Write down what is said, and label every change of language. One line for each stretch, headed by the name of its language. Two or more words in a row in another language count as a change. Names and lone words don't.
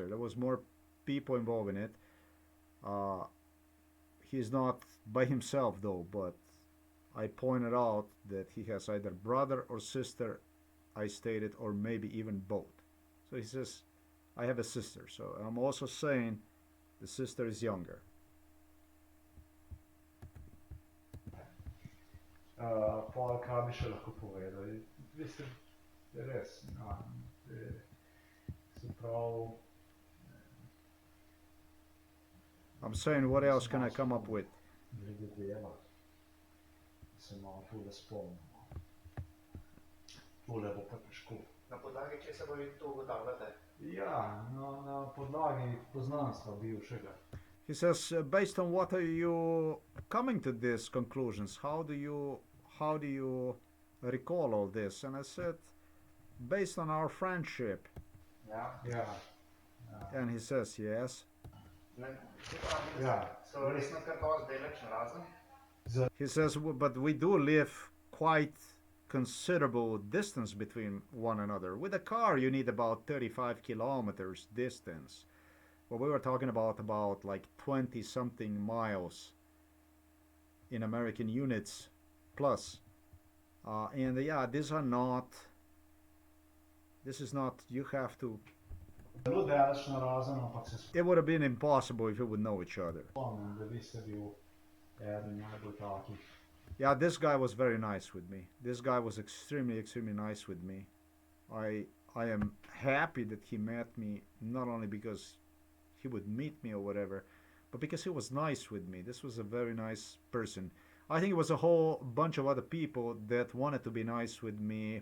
English: There was more people involved in it. Uh, he's not by himself though, but I pointed out that he has either brother or sister, I stated, or maybe even both. So he says, I have a sister. So I'm also saying the sister is younger.
Slovenian: Pol, kaj bi še lahko povedal? Veste, res, no, se pravi,
English: I'm saying, what else can I come up with?
Slovenian: glede dela, se malo tule spomnimo. Tole bo pa težko. Na podlagi česa pa vi to ugotavljate? Ja, na podlagi poznanstva bivšega.
English: He says, based on what are you coming to these conclusions? How do you recall all this? And I said, based on our friendship.
Slovenian: Ja. Ja.
English: And he says, yes.
Slovenian: Ja. So resno kar dosti daleč narazen?
English: He says, but we do live quite considerable distance between one another. With a car, you need about 35 kilometers distance. Well, we were talking about like 20 something miles in American units plus. And yeah, this is not, you have to,
Slovenian: Zelo daleč narazen, ampak se
English: it would have been impossible if you would know each other.
Slovenian: spomnim, da vi ste bil eden najbolj takih.
English: Yeah, this guy was very nice with me. This guy was extremely, extremely nice with me. I am happy that he met me, not only because he would meet me or whatever, but because he was nice with me. This was a very nice person. I think it was a whole bunch of other people that wanted to be nice with me.